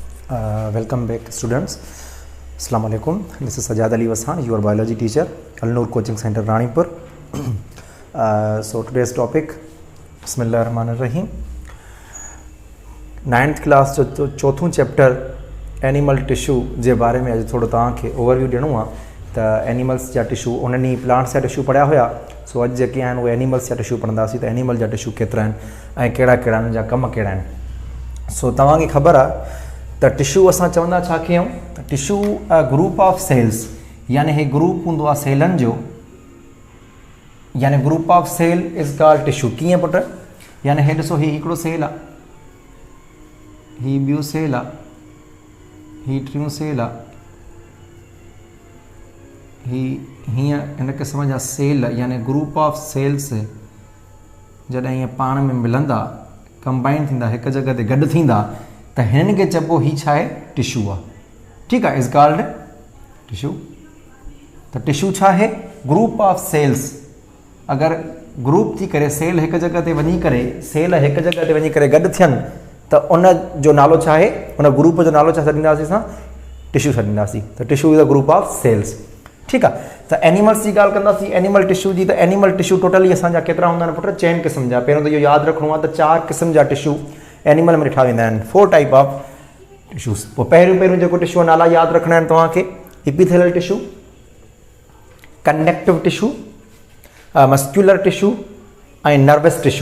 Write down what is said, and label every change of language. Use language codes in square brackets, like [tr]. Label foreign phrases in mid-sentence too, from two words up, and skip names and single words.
[en] Welcome back students. [ar] السلام عليكم. [en] This is Sajad Ali Wasan, your biology teacher, Al Noor Coaching Center, Ranipur. So today's topic, [ar] بسم الله الرحمن الرحيم. [en] 9th class [sd] जो चौथों चैप्टर [en] animal tissue [sd] जे बारे में अॼु थोरो तव्हांखे ओवरव्यू ॾियणो आहे त एनिमल्स जा टिश्यू उन्हनि प्लांट्स जा टिश्यू पढ़िया हुआ. सो अॼु जेके आहिनि उहे एनिमल्स जा टिश्यू पढ़ंदासीं त एनिमल जा टिश्यू केतिरा आहिनि ऐं कहिड़ा कहिड़ा उन्हनि जा कम कहिड़ा आहिनि. सो तव्हांखे ख़बर आहे त टिश्यू असां चवंदा छा कयूं त टिश्यू [en] group of cells [sd] यानी हे ग्रुप हूंदो आहे सेलनि जो यानी [en] group of cell is called tissue. [sd] कीअं पुट यानी हे ॾिसो हीउ हिकिड़ो सेल आहे, हीउ ॿियो सेल आहे, हीउ टियों सेल आहे, हीअ हीअं हिन क़िस्म जा सेल यानी [en] group of cells [sd] जॾहिं हीअं पाण में मिलंदा कंबाइन थींदा हिकु जॻह ते गॾु थींदा त हिननि खे चइबो हीउ छा आहे टिश्यू आहे. ठीकु आहे, [en] is called tissue. [sd] त टिश्यू छा आहे [en] group of cells. [sd] अगरि ग्रुप थी करे सेल हिकु जॻह ते वञी करे सेल हिकु जॻह ते वञी करे गॾु थियनि त उन जो नालो छा आहे, उन ग्रुप जो नालो छा छॾींदासीं असां टिश्यू छॾींदासीं. त [en] tissue is a group of cells. [sd] ठीकु आहे. त एनिमल्स जी ॻाल्हि कंदासीं [en] animal tissue [sd] जी. त [en] animal tissue totally [sd] असांजा केतिरा हूंदा आहिनि पुट, चइनि क़िस्म जा. पहिरियों त इहो यादि रखिणो आहे त 4 क़िस्म जा टिश्यू एनिमल में ॾिठा वेंदा आहिनि. [en] 4 type of tissues. [sd] पोइ पहिरियों जेको टिश्यू नाला यादि रखणा आहिनि तव्हांखे, [en] epithelial tissue, connective tissue, muscular tissue [sd] ऐं [en] nervous tissue.